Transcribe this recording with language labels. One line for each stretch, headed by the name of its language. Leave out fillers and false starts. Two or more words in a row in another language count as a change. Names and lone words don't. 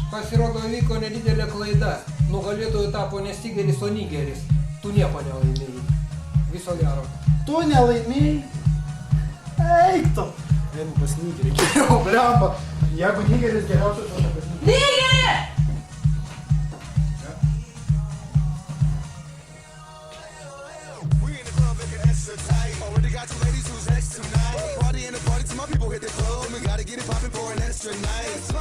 Lithuanian: Pasirodo, vyko nedidelė klaida. Nugalėtojų tapo ne Stigeris, o Nigeris. Tu nieko nelaimėjai. Viso gero. Tu nelaimėjai? Eik tu. Einu pas Nigerį, geriau, blemba. Jeigu Nigeris geriausias, aš pas Nigerį. Nigeri!
English: Already got two ladies who's next tonight. Party in the party till my people hit the club. We gotta get it poppin' for an extra night.